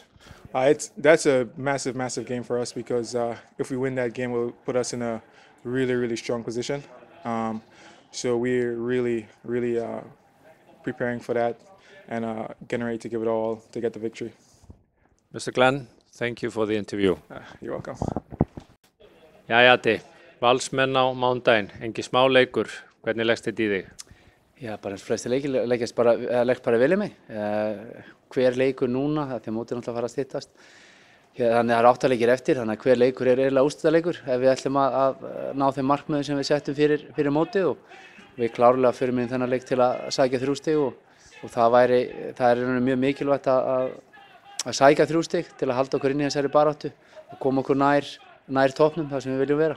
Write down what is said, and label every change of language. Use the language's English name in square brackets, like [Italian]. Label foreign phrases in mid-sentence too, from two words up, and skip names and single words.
[English] That's a massive, massive game for us because if we win that game, it will put us in a really, really strong position. So we're really, really preparing for that and getting ready to give it all to get the victory. Mr. Glenn, thank you for the interview. You're welcome. [Icelandic] Jæja, Valsmenn á mánudaginn, engi smá leikur. Hvernig leggst þetta í þig? Já, bara eins flesti leikir leggst bara vel í mig. Hver leikur núna, því að mótið náttúrulega fara að styttast. Þannig að það eru 8 leikir eftir, þannig að hver leikur er eiginlega úrslitaleikur ef við ætlum að ná þeim markmiðum sem við settum fyrir mótið og við klárlega förum inn þennan leik til að sækja 3 stig og það er mjög mikilvægt að sækja 3 stig til að halda okkur inn í þessari baráttu og koma okkur nær toppnum þar sem við viljum vera.